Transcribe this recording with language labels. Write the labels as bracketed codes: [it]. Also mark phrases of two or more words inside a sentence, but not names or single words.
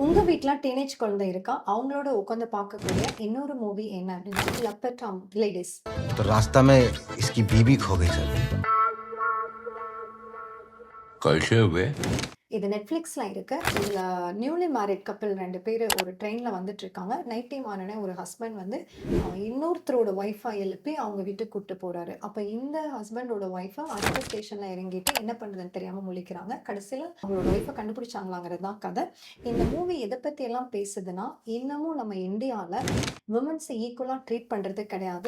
[ta] உங்க வீட்ல டீனேஜ் குழந்தை இருக்கா? அவங்களோட உட்காந்து பார்க்கக்கூடிய இன்னொரு மூவி என்ன அப்படின்னா, லப்பர் லேடீஸ். [hi] तो रास्ता में इसकी बीवी खो गई सर। कैसे हुए? [ta] இது Netflixல இருக்கு. இதுல [en] newly married couple [ta] 2 பேரு ஒரு ட்ரெயின்ல வந்துட்டுருக்காங்க. [en] night time [ta] ஆனோனே ஒரு ஹஸ்பண்ட் வந்து இன்னொருத்தரோட ஒய்ஃப எழுப்பி அவங்க வீட்டுக்கு கூட்டு போறாரு. அப்ப இந்த ஹஸ்பண்டோட ஒய்ஃப அடுத்த ஸ்டேஷன்ல இறங்கிட்டு என்ன பண்றதுன்னு தெரியாம முழிக்கிறாங்க. கடைசில அவங்களோட ஒய்ஃப கண்டுபிடிச்சாங்களாங்கிறது தான் கதை. இந்த மூவி எத பத்தியெல்லாம் பேசுதுன்னா, இன்னமும் நம்ம இந்தியால விமென்ஸ ஈக்குவலா ட்ரீட் பண்றது கிடையாது.